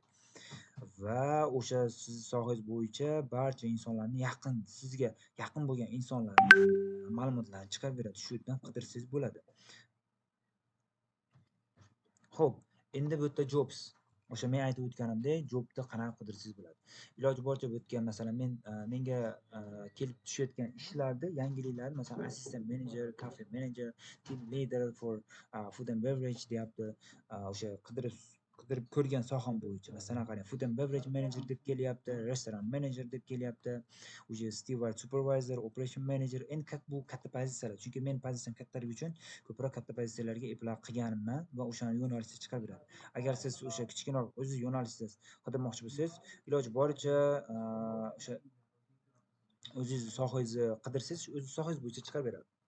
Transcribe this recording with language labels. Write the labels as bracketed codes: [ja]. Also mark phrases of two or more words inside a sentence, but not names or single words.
[uz] Va o'sha siz sohangiz bo'yicha barcha insonlarni sizga yaqin bo'lgan insonlarni ma'lumotlarini chiqarib beradi. Shu yerdan qidirsangiz bo'ladi. Xo'p, endi bu yerda jobs. O'sha men aytib o'tganimdek, jobni qanaqa qidirsangiz bo'ladi. Iloji boricha bu yerga masalan menga kelib tushayotgan ishlarda yangiliklar, masalan [en] assistant manager, cafe manager, team leader for food and beverage [uz] deyapti. O'sha qidirib ko'rgan soham bo'yicha masalan qarang, [en] food and beverage manager [uz] deb kelyapti, restoran manager deb kelyapti, o'sha [en] steward supervisor, operation manager. [uz] Endi bu katta pozitsiyalar. Chunki men pozitsiyam kattaligi uchun ko'proq katta pozitsiyalarga apply qilganimman va o'shani yo'nalishda chiqarib beradi. Agar siz o'sha kichkinaroq o'zingiz yo'nalishda qidirmoqchi bo'lsangiz, iloji boricha o'sha o'zingizni sohangizni qidirsangiz, o'z sohangiz bo'yicha chiqarib beradi.